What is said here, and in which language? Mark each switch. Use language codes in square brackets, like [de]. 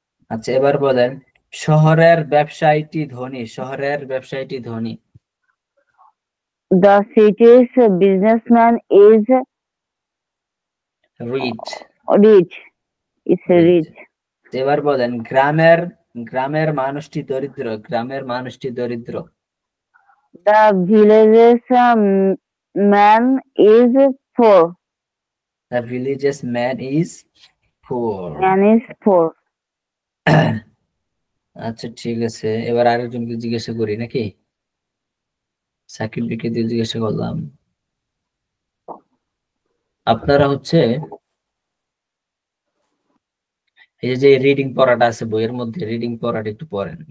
[bn] আচ্ছা এবার বলেন শহরের ব্যবসায়ীটি ধনী। শহরের ব্যবসায়ীটি ধনী। [en] The city's businessman is rich. rich. Is rich. [bn] এবার বলেন গ্রামের মানুষটি দরিদ্র। গ্রামের মানুষটি দরিদ্র। [en] The village's man is poor. The village's man is poor. Man is poor. [bn] আচ্ছা ঠিক আছে, এবার আরেকজনকে জিজ্ঞাসা করি নাকি? সাকিব বিকে দিয়ে জিজ্ঞাসা করলাম। আপনারা হচ্ছে এই যে রিডিং পড়াটা আছে বইয়ের মধ্যে, রিডিং পড়াটা একটু পড়েন।